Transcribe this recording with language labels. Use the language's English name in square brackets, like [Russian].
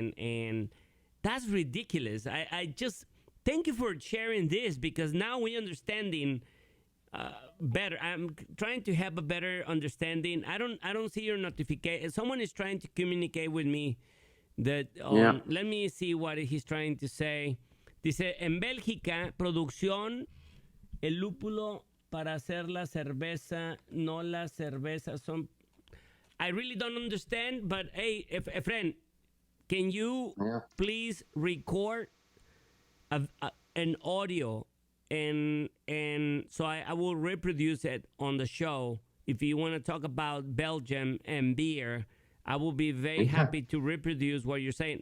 [English] And that's ridiculous. I just thank you for sharing this, because now we're understanding better. I'm trying to have a better understanding. I don't see your notification. Someone is trying to communicate with me. Let me see what he's trying to say. [Spanish] Dice, en Bélgica, producción, el lúpulo para hacer la cerveza, no la cerveza son... [English] I really don't understand, but hey, friend, can you please record an audio and so I will reproduce it on the show. If you want to talk about Belgium and beer, I will be very happy to reproduce what you're saying.